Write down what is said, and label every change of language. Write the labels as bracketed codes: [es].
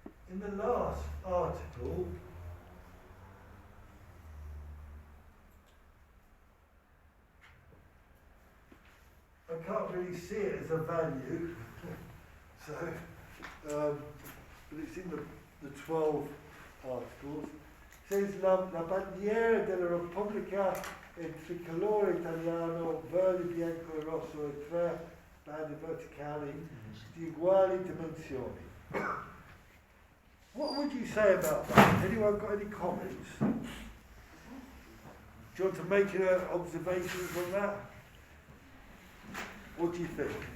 [en] In the last article, I can't really see it as a value, so, but it's in the 12 articles. It says [it] la bandiera della Repubblica è tricolore italiano, verde, bianco e rosso e tre bande verticali di uguali dimensioni. [en] What would you say about that? Anyone got any comments? Do you want to make observations on that? What do you think?